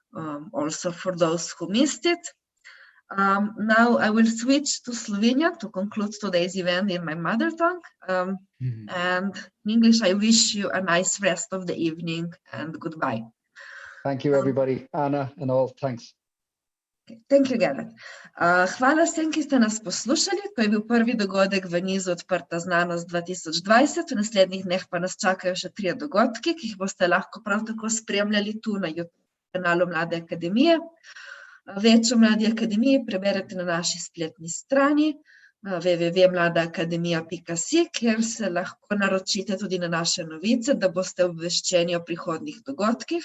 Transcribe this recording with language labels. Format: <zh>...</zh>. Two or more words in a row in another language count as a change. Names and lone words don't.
<en>Also for those who missed it. Now I will switch to Slovenia to conclude today's event in my mother tongue. And in English, I wish you a nice rest of the evening and goodbye. Thank you, everybody. Anna and all, thanks. Thank you, Gerard.</en> <sl>Hvala vsem, ki ste nas poslušali. To je bil prvi dogodek v nizu Odprta znanost 2020. V naslednjih dneh pa nas čakajo še 3 dogodki, ki jih boste lahko prav tako spremljali tu na YouTube kanalu Mlade akademije. Več o Mladi akademiji preberete na naši spletni strani www.mladaakademija.si, kjer se lahko naročite tudi na naše novice, da boste obveščeni o prihodnjih dogodkih.</sl>